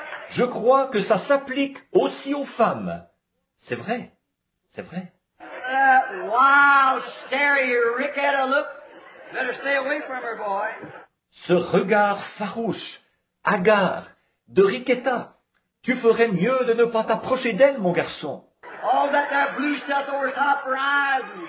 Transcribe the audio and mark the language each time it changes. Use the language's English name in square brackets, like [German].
[French] Je crois que ça s'applique aussi aux femmes. C'est vrai, c'est vrai. [English] That wild, starey, Ricketta look, better stay away from her, boy. [French] Ce regard farouche, hagard, de Riquetta, tu ferais mieux de ne pas t'approcher d'elle, mon garçon. [English] All that blue stuff over top her eyes.